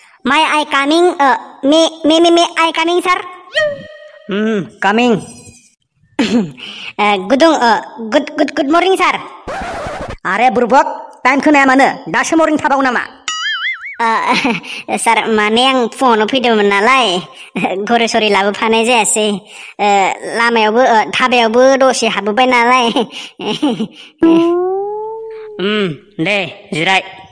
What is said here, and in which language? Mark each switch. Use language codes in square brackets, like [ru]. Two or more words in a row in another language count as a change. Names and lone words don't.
[en] May I coming? May I coming, sir? Coming. Good morning, sir. [brx] Are burbok, time खोनाया मानो? दासो मर्निं थाबावो नामा? Sir, माने आं फुङावनो फैदोंमोन नालाय घरे लाबोफानाय जायासै लामायावबो धाबायावबो दसे हाबबोबाय नालाय दे जिराय